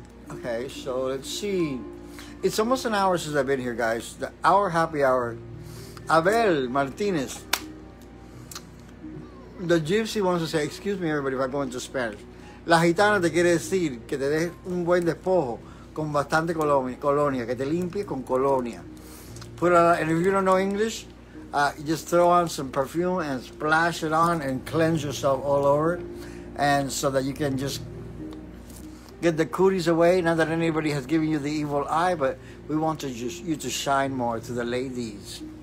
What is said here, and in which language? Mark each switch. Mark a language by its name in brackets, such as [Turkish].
[English] Okay, so let's see. It's almost an hour since I've been here, guys. The hour happy hour. Abel Martinez. The gypsy wants to say, excuse me, everybody, if I go into Spanish. [Spanish] La gitana te quiere decir que te des un buen despojo con bastante colonia, que te limpie con colonia. [English] Put on, and if you don't know English, just throw on some perfume and splash it on and cleanse yourself all over, and so that you can just get the cooties away. Not that anybody has given you the evil eye, but we want you to shine more to the ladies.